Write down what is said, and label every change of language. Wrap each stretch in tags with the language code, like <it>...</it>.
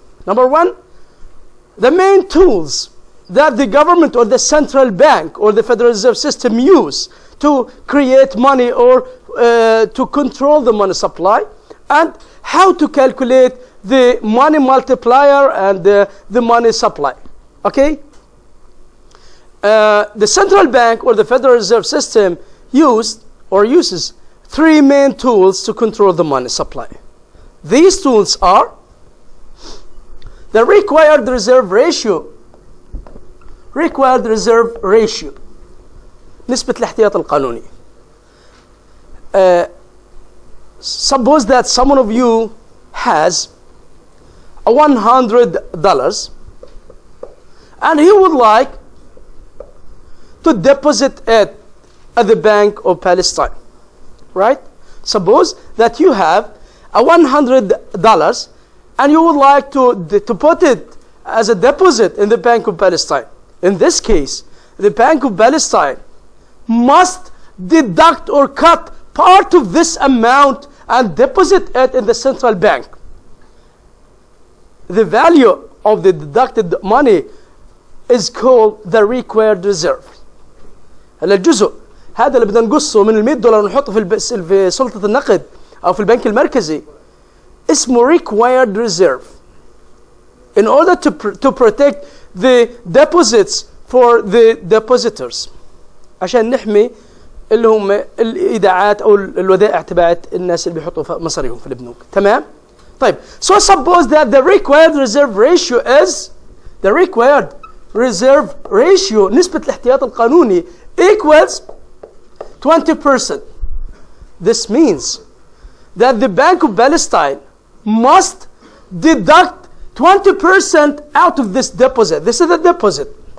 <en>Number one, the main tools that the government or the central bank or the Federal Reserve System use to create money or to control the money supply, and how to calculate the money multiplier and the money supply. Okay? The central bank or the Federal Reserve System uses three main tools to control the money supply. These tools are the required reserve ratio.</en> <ar>نسبة الاحتياط القانوني.</ar> <en>Suppose that someone of you has $100 and he would like to deposit it at the Bank of Palestine, right? Suppose that you have $100 and you would like to put it as a deposit in the Bank of Palestine. In this case, the Bank of Palestine must deduct or cut part of this amount and deposit it in the central bank. The value of the deducted money is called the required reserve.</en> <ar>هلا الجزء هذا اللي بدنا نقصه من $100 ونحطه في سلطة النقد أو في البنك المركزي اسمه required reserve.</ar> <en>In order to protect the deposits for the depositors,</en> <ar>عشان نحمي اللي هم الإيداعات أو الودائع تبعت الناس اللي بيحطوا مصاريهم في البنوك. تمام؟ طيب,</ar> <en>so suppose that the required reserve ratio is</en> <ar>نسبة الاحتياط القانوني</ar> <en>equals 20%. This means that the Bank of Palestine must deduct 20% out of this deposit. This is a deposit.</en>